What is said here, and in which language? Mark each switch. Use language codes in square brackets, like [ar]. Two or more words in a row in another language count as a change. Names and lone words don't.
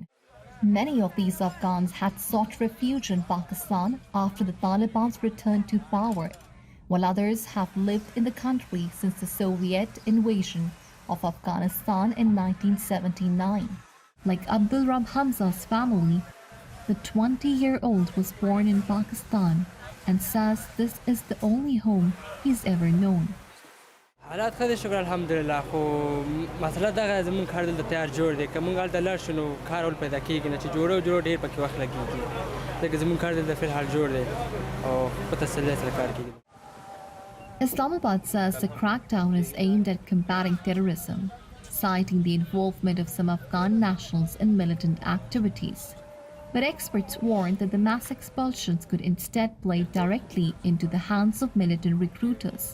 [en] Many of these Afghans had sought refuge in Pakistan after the Taliban's return to power, while others have lived in the country since the Soviet invasion of Afghanistan in 1979. Like Abdul Rab Hamza's family, the 20-year-old was born in Pakistan and says this is the only home he's ever known. [ps] حالات خیلی شکر الحمدلله خو مسئله دغه زمون کار دلته تیار جوړ دی که مونږ هلته لاړ شو نو کار ول پیدا کېږي نه چې جوړو ډېر پکې وخت لګېږي ځکه زمون کار دلته فی الحال جوړ دی او په تسلۍ سره کار کېږي. [en] Islamabad says the crackdown is aimed at combating terrorism, citing the involvement of some Afghan nationals in militant activities. But experts warn that the mass expulsions could instead play directly into the hands of militant recruiters.